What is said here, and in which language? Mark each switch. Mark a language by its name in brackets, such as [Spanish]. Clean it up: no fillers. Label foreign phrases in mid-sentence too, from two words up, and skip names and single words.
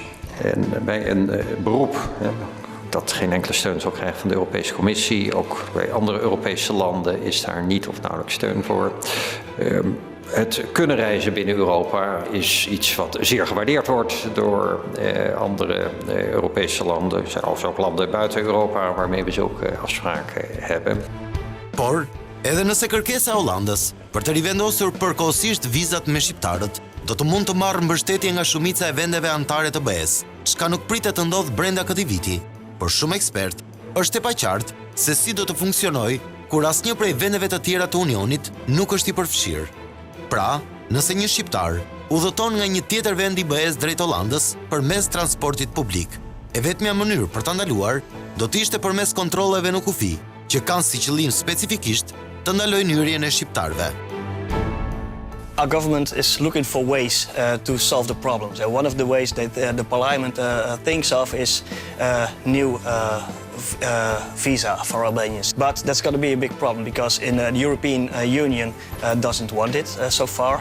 [Dutch] En bij een beroep dat geen enkele steun zal krijgen van de Europese Commissie, ook bij andere Europese landen is daar niet of nauwelijks steun voor. Het kunnen reizen binnen Europa is iets wat zeer gewaardeerd wordt door andere Europese landen, zelfs ook landen buiten Europa waarmee we zulke afspraken hebben. [Albanian] Por, edhe nëse kërkesa e Hollandës për të rivendosur përkohësisht vizat me shqiptarët do të mund të marrë mbështetje nga shumica e vendeve anëtare të BE-s, çka nuk pritet të ndodhë brenda këtij viti. Por shumë ekspert, është e paqartë se si do të funksionojë kur asnjë prej vendeve të tjera të Unionit nuk është i përfshirë. Pra, nëse një shqiptar udhëton nga një tjetër vend i BE-s drejt Hollandës përmes transportit publik, e vetmja mënyrë për ta ndaluar do të ishte përmes kontrolleve në kufi, që kanë si qëllim specifikisht të ndalojnë hyrjen e shqiptarëve. [English] Our government is looking for ways to solve the problems. And one of the ways that the parliament thinks of is new visa for Albanians. But that's going to be a big problem because the European Union doesn't want it so far.